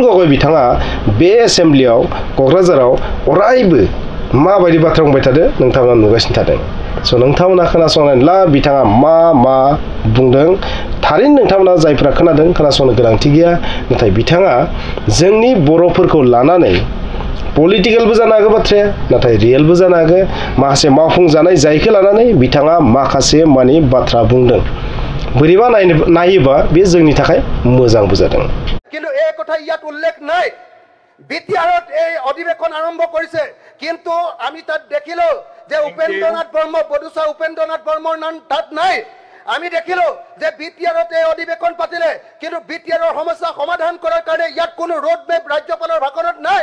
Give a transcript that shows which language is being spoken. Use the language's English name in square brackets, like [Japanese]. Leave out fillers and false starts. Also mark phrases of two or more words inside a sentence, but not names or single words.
[Bodo] गगৈ बिथाङा बे एसेम्ब्लियाव क'क्राझाराव अरायबो माबायदि बाथ्रा बुंबाय थादों नोंथांमोना नुगासिनो थादों स' नोंथांमोना खोनासंनानै ला बिथाङा मा बुंदों थारैनो नोंथांमोना जायफ्रा खोनादों खोनासंनो गोनांथि गैया नाथाय बिथाङा जोंनि बर'फोरखौ लानानै पलिटिकेलबो जानो हागौ बाथ्राया नाथाय रियेलबो जानो हागौ माखासे मावफुंजानाय जायखौ लानानै बिथाङा माखासे बाथ्रा बुंदों बोरैबा नायोबा बे जोंनि थाखाय मोजांबो जादों [Assamese] কিন্তু এই কথা ইয়াত উল্লেখ নাই বিটিআৰত এই অধিবেশন আৰম্ভ কৰিছে কিন্তু আমি তাত দেখিলো যে উপেন্দ্ৰনাথ বৰ্মা বডুচা উপেন্দ্ৰনাথ বৰ্মাৰ নাম তাত নাই আমি দেখিলো যে বিটিআৰত এই অধিবেশন পাতিলে কিন্তু বিটিআৰৰ সমস্যা সমাধান কৰাৰ কাৰণে ইয়াত কোনো ৰোড মেপ ৰাজ্যপালৰ ভাষণত নাই